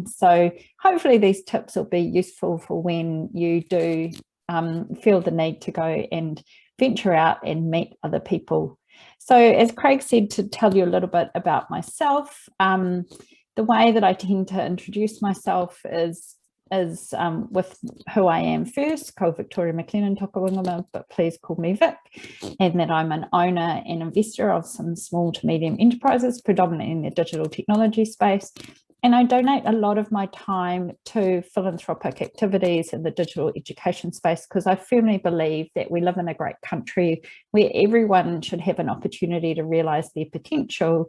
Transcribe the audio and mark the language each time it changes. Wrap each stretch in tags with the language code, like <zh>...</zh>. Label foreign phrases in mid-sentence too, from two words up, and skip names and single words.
<en>So hopefully these tips will be useful for when you do feel the need to go and venture out and meet other people. So as Craig said, to tell you a little bit about myself, the way that I tend to introduce myself is with who I am first,</en> <mi>ko Victoria McLennan, toko ingoa,</mi> <en>but please call me Vic, and that I'm an owner and investor of some small to medium enterprises, predominantly in the digital technology space. And I donate a lot of my time to philanthropic activities in the digital education space, because I firmly believe that we live in a great country where everyone should have an opportunity to realise their potential.</en>